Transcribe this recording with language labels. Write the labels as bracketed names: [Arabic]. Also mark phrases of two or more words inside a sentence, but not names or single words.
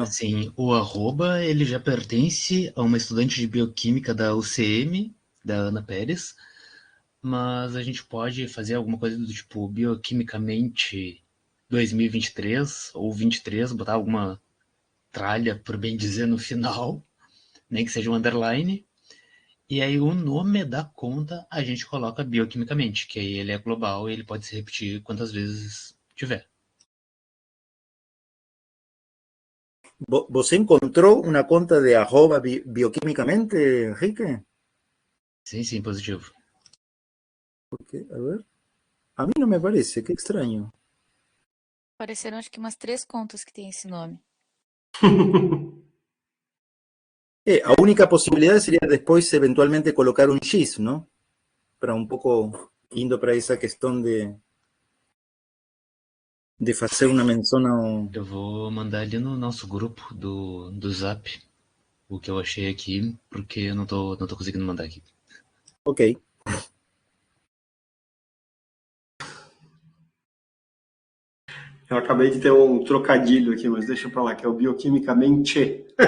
[Portuguese] Sim, o arroba, ele já pertence a uma estudante de bioquímica da UCM, da Ana Pérez, mas a gente pode fazer alguma coisa do tipo bioquimicamente 2023 ou 23, botar alguma tralha, por bem dizer, no final, nem que seja um underline, e aí o nome da conta a gente coloca bioquimicamente, que aí ele é global e ele pode se repetir quantas vezes tiver. ¿Você encontrou uma conta de arroba bioquímicamente, Enrique? Sim, sim, positivo. [Spanish] Porque, a ver, a mí no me parece, qué extraño. [Portuguese] Apareceram acho que umas 3 contas que tem esse nome. [Spanish] A única posibilidad sería después eventualmente colocar un X, ¿no? Para un poco [Portuguese] indo para [Spanish] esa cuestión de [Portuguese] fazer uma menção ao... Eu vou mandar ali no nosso grupo do Zap o que eu achei aqui, porque eu não tô conseguindo mandar aqui. Ok. Eu acabei de ter um trocadilho aqui, mas deixa pra lá, que é o bioquimicamente.